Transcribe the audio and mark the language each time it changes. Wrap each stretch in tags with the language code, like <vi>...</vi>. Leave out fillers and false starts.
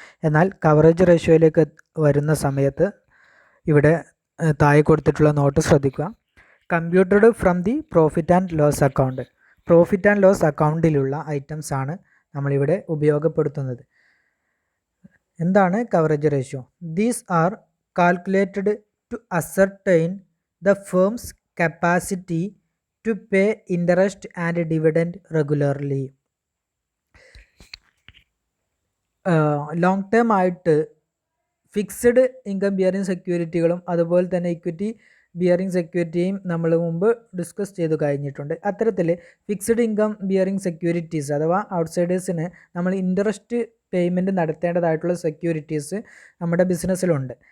<ml>എന്നാൽ കവറേജ് റേഷ്യോയിലേക്ക് വരുന്ന സമയത്ത് ഇവിടെ താഴെ കൊടുത്തിട്ടുള്ള നോട്ട് ശ്രദ്ധിക്കുക.</ml> <en>Computed from the profit and loss account.</en> <ml>Profit and loss അക്കൗണ്ടിലുള്ള items ആണ് നമ്മളിവിടെ ഉപയോഗപ്പെടുത്തുന്നത്. എന്താണ് coverage ratio?</ml> <en>These are calculated to ascertain the firm's capacity to pay interest and dividend regularly.</en> <ml>Long term ആയിട്ട് ഫിക്സ്ഡ് ഇൻകം ബിയറിംഗ് സെക്യൂരിറ്റികളും അതുപോലെ തന്നെ equity bearing സെക്യൂരിറ്റിയും നമ്മൾ മുമ്പ് discuss ചെയ്തു കഴിഞ്ഞിട്ടുണ്ട്. അത്തരത്തിൽ ഫിക്സ്ഡ് ഇൻകം ബിയറിംഗ് സെക്യൂരിറ്റീസ് അഥവാ ഔട്ട്സൈഡേഴ്സിന് നമ്മൾ ഇൻട്രസ്റ്റ് പേയ്മെൻറ്റ് നടത്തേണ്ടതായിട്ടുള്ള സെക്യൂരിറ്റീസ് നമ്മുടെ ബിസിനസ്സിലുണ്ട്.</ml>